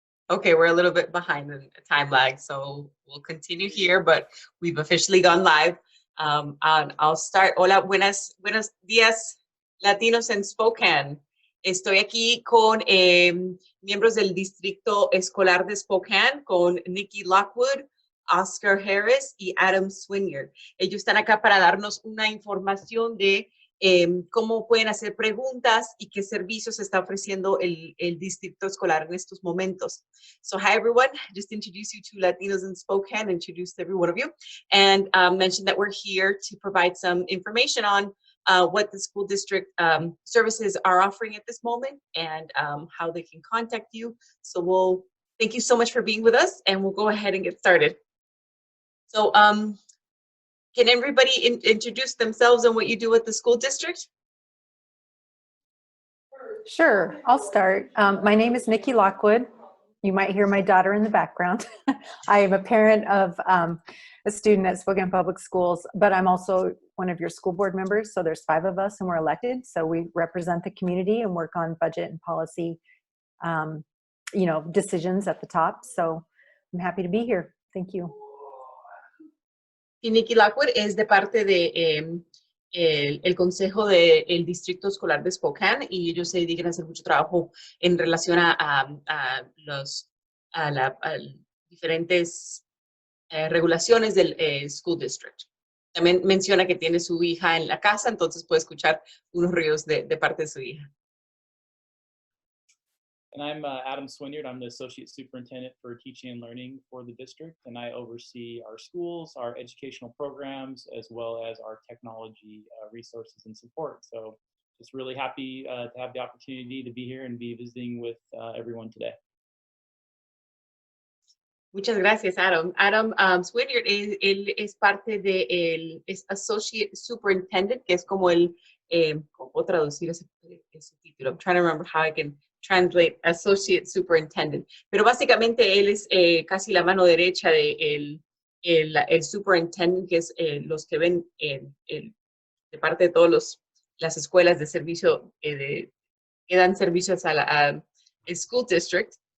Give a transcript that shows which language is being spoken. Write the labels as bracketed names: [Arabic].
[English] Okay, we're a little bit behind the time lag, so we'll continue here, but we've officially gone live. And I'll start. [Spanish] Hola, buenos días, latinos en Spokane. Estoy aquí con miembros del Districto Escolar de Spokane, con Nikki Lockwood, Oscar Harris y Adam Swiniard. Ellos están acá para darnos una información de cómo pueden hacer preguntas y qué servicios está ofreciendo el distrito escolar en estos momentos. [English] So hi everyone, just introduce you to Latinos in Spokane, introduce every one of you, and mention that we're here to provide some information on what the school district services are offering at this moment and how they can contact you. So thank you so much for being with us, and we'll go ahead and get started. So can everybody introduce themselves and what you do at the school district? Sure, I'll start. My name is Nikki Lockwood. You might hear my daughter in the background. I am a parent of a student at Spokane Public Schools, but I'm also one of your school board members. So there's 5 of us and we're elected. So we represent the community and work on budget and policy, decisions at the top. So I'm happy to be here. Thank you. [Spanish] Y Nikki Lockwood es de parte de el consejo del Distrito Escolar de Spokane y ellos se dedican a hacer mucho trabajo en relación a las diferentes regulaciones del School District. También menciona que tiene su hija en la casa, entonces puede escuchar unos ruidos de parte de su hija. [English] And I'm Adam Swiniard. I'm the Associate Superintendent for Teaching and Learning for the district, and I oversee our schools, our educational programs, as well as our technology resources and support. So just really happy to have the opportunity to be here and be visiting with everyone today. [Spanish] Muchas gracias, Adam. Adam Swiniard, él es parte del Associate Superintendent, que es como ¿cómo puedo traducir ese título? [English] I'm trying to remember how I can translate Associate Superintendent. [Spanish] Pero básicamente él es casi la mano derecha de el Superintendent, que es los que ven de parte de todas las escuelas de servicio que dan servicios al School District.